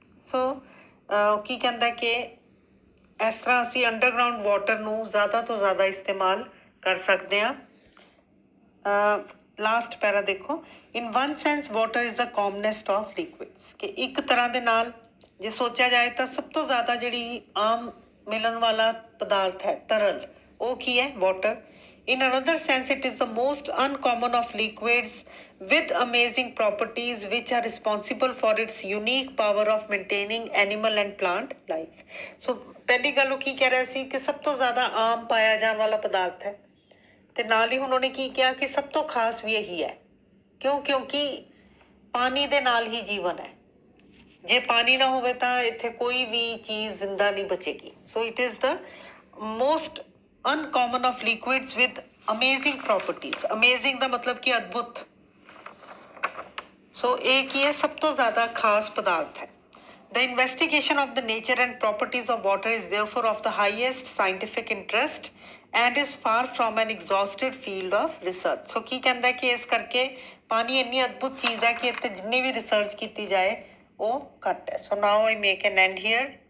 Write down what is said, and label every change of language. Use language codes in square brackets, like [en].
[pa] ਸੋ ਕੀ ਕਹਿੰਦਾ ਕਿ ਇਸ ਤਰ੍ਹਾਂ ਅਸੀਂ ਅੰਡਰਗਰਾਊਂਡ ਵਾਟਰ ਨੂੰ ਜ਼ਿਆਦਾ ਤੋਂ ਜ਼ਿਆਦਾ ਇਸਤੇਮਾਲ ਕਰ ਸਕਦੇ ਹਾਂ। ਲਾਸਟ ਪੈਰਾ ਦੇਖੋ, [en] in one sense water is the commonest of liquids, [pa] ਕਿ ਇੱਕ ਤਰ੍ਹਾਂ ਦੇ ਨਾਲ ਜੇ ਸੋਚਿਆ ਜਾਏ ਤਾਂ ਸਭ ਤੋਂ ਜ਼ਿਆਦਾ ਜਿਹੜੀ ਆਮ ਮਿਲਣ ਵਾਲਾ ਪਦਾਰਥ ਹੈ ਤਰਲ, ਉਹ ਕੀ ਹੈ? [en] Water. In another sense, it is the most uncommon of liquids with amazing properties which are responsible for its unique power of maintaining animal and plant life. [pa] So, ਪਹਿਲੀ ਗੱਲ ਉਹ ਕੀ ਕਹਿ ਰਿਹਾ ਸੀ ਕਿ ਸਭ ਤੋਂ ਜ਼ਿਆਦਾ ਆਮ ਪਾਇਆ ਜਾਣ ਵਾਲਾ ਪਦਾਰਥ ਹੈ, ਤੇ ਨਾਲ ਹੀ ਉਹਨਾਂ ਨੇ ਕੀ ਕਿਹਾ ਕਿ ਸਭ ਤੋਂ ਖਾਸ ਵੀ ਇਹੀ ਹੈ। ਕਿਉਂਕਿ ਪਾਣੀ ਦੇ ਨਾਲ ਹੀ ਜੀਵਨ ਹੈ। ਜੇ ਪਾਣੀ ਨਾ ਹੋਵੇ ਤਾਂ ਇੱਥੇ ਕੋਈ ਵੀ ਚੀਜ਼ ਜ਼ਿੰਦਾ ਨਹੀਂ ਬਚੇਗੀ। [en] So it is the most uncommon of liquids with amazing properties. [pa] Amazing ਦਾ ਮਤਲਬ ਕਿ ਅਦਭੁਤ। ਸੋ ਇਹ ਕੀ ਹੈ? ਸਭ ਤੋਂ ਜ਼ਿਆਦਾ ਖਾਸ ਪਦਾਰਥ ਹੈ। [en] The investigation of the nature and properties of water is therefore of the highest scientific interest and is far from an exhausted field of research. [pa] ਸੋ ਕੀ ਕਹਿੰਦਾ ਕਿ ਇਸ ਕਰਕੇ ਪਾਣੀ ਇੰਨੀ ਅਦਭੁਤ ਚੀਜ਼ ਹੈ ਕਿ ਇੱਥੇ ਜਿੰਨੀ ਵੀ ਰਿਸਰਚ ਕੀਤੀ ਜਾਏ ਉਹ ਘੱਟ ਹੈ। [en] So now I make an end here.